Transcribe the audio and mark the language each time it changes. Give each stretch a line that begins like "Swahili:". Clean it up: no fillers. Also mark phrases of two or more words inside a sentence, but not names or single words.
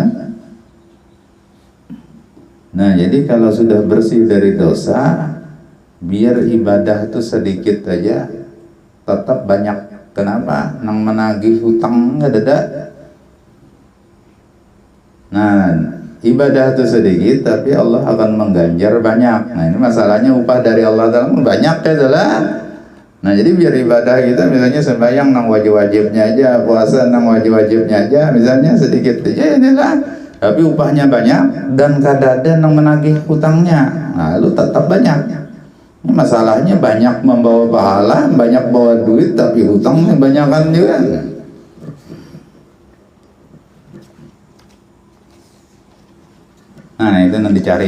Indonesian: Nah, jadi kalau sudah bersih dari dosa, biar ibadah itu sedikit aja tetap banyak. Kenapa? Nang menagih hutang nggak ada. Nah, ibadah itu sedikit tapi Allah akan mengganjar banyak. Nah, ini masalahnya upah dari Allah Ta'ala banyak ya adalah. Nah, jadi biar ibadah kita misalnya sembahyang nang wajib-wajibnya aja, puasa nang wajib-wajibnya aja, misalnya sedikit aja inilah. Tapi upahnya banyak dan kadang-kadang yang menagih hutangnya, lalu tetap banyak. Ini masalahnya banyak membawa pahala, banyak bawa duit, tapi hutangnya banyakan juga. Nah, itu nanti cari.